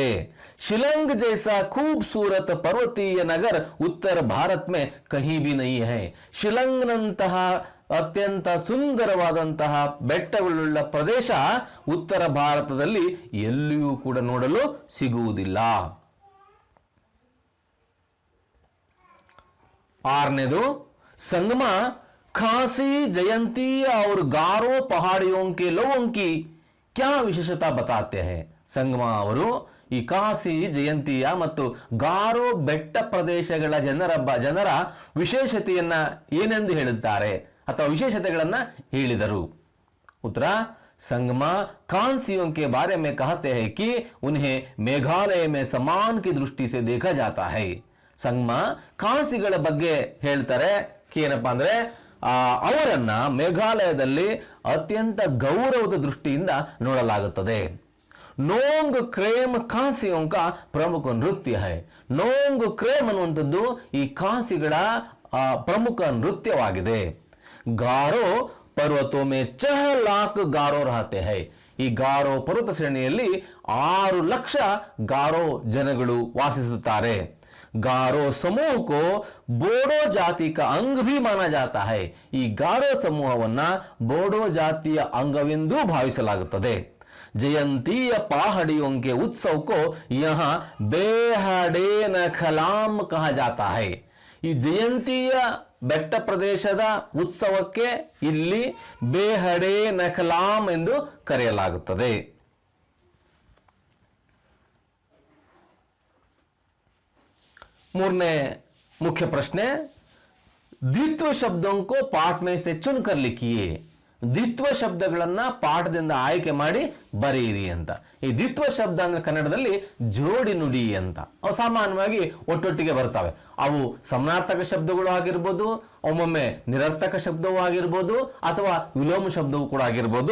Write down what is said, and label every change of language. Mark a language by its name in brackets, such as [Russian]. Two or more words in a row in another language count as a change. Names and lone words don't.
[Hindi] शिलांग जैसा खूबसूरत पर्वतीय नगर उत्तर भारत में कहीं भी नहीं है. [Kannada] ಶಿಲಂಗ್ನಂತಹ ಅತ್ಯಂತ ಸುಂದರವಾದಂತಹ ಬೆಟ್ಟಗಳುಳ್ಳ ಪ್ರದೇಶ ಉತ್ತರ ಭಾರತದಲ್ಲಿ ಎಲ್ಲಿಯೂ ಕೂಡ ನೋಡಲು ಸಿಗುವುದಿಲ್ಲ. [Hindi] आरनेदो संगमा खासी जयंती और गारो पहाड़ियों के लोगों की क्या विशेषता बताते हैं. [Kannada] ಸಂಗಮ ಅವರು ಈ ಕಾಸಿ ಜಯಂತಿಯ ಮತ್ತು ಗಾರೋ ಬೆಟ್ಟ ಪ್ರದೇಶಗಳ ಜನರ ವಿಶೇಷತೆಯನ್ನ ಏನೆಂದು ಹೇಳುತ್ತಾರೆ ಅಥವಾ ವಿಶೇಷತೆಗಳನ್ನ ಹೇಳಿದರು. ಉತ್ತರ, [Hindi] संगमा खांसियों के बारे में कहते हैं कि उन्हें मेघालय में सम्मान की दृष्टि से देखा जाता है. [Kannada] ಸಂಗಮ ಖಾಸಿಗಳ ಬಗ್ಗೆ ಹೇಳ್ತಾರೆ ಏನಪ್ಪಾ ಅಂದ್ರೆ ಅವರನ್ನ ಮೇಘಾಲಯದಲ್ಲಿ ಅತ್ಯಂತ ಗೌರವದ ದೃಷ್ಟಿಯಿಂದ ನೋಡಲಾಗುತ್ತದೆ. [Hindi] नोंग क्रेम खासियों का प्रमुख नृत्य है. [Kannada] ನೋಂಗ್ ಕ್ರೇಮ್ ಅನ್ನುವಂಥದ್ದು ಈ ಖಾಸಿಗಳ ಪ್ರಮುಖ ನೃತ್ಯವಾಗಿದೆ. [Hindi] गारो पर्वतों में 6 लाख गारो रहते हैं. [Kannada] ಈ ಗಾರೋ ಪರ್ವತ ಶ್ರೇಣಿಯಲ್ಲಿ 6 ಲಕ್ಷ ಗಾರೋ ಜನಗಳು ವಾಸಿಸುತ್ತಾರೆ. [Hindi] गारो समूह को बोडो जाति का अंग भी माना जाता है. [Kannada] ಈ ಗಾರೋ ಸಮೂಹವನ್ನ ಬೋಡೋ ಜಾತಿಯ ಅಂಗವೆಂದು ಭಾವಿಸಲಾಗುತ್ತದೆ. [Hindi] जयंतीय पहाड़ियों के उत्सव को यहाँ बेहडे नखलाम कहा जाता है. [Kannada] ಈ ಜಯಂತಿಯ ಬೆಟ್ಟ ಪ್ರದೇಶದ ಉತ್ಸವಕ್ಕೆ ಇಲ್ಲಿ ಬೇಹಡೆ ನಖಲಾಂ ಎಂದು ಕರೆಯಲಾಗುತ್ತದೆ. [Hindi] ಮೂರನೇ मुख्य प्रश्न, द्वित्व शब्दों को पाठ में से चुनकर लिखिए. [Kannada] ದ್ವಿತ್ವ ಶಬ್ದಗಳನ್ನ ಪಾಠದಿಂದ ಆಯ್ಕೆ ಮಾಡಿ ಬರೆಯಿರಿ ಅಂತ. ಈ ದ್ವಿತ್ವ ಶಬ್ದ ಅಂದ್ರೆ ಕನ್ನಡದಲ್ಲಿ ಜೋಡಿ ನುಡಿ ಅಂತ. ಅವು ಸಾಮಾನ್ಯವಾಗಿ ಒಟ್ಟೊಟ್ಟಿಗೆ ಬರ್ತವೆ. ಅವು ಸಮಾನಾರ್ಥಕ ಶಬ್ದಗಳು ಆಗಿರ್ಬೋದು, ಒಮ್ಮೊಮ್ಮೆ ನಿರರ್ಥಕ ಶಬ್ದವೂ ಆಗಿರ್ಬೋದು, ಅಥವಾ ವಿಲೋಮ ಶಬ್ದವೂ ಕೂಡ ಆಗಿರ್ಬೋದು.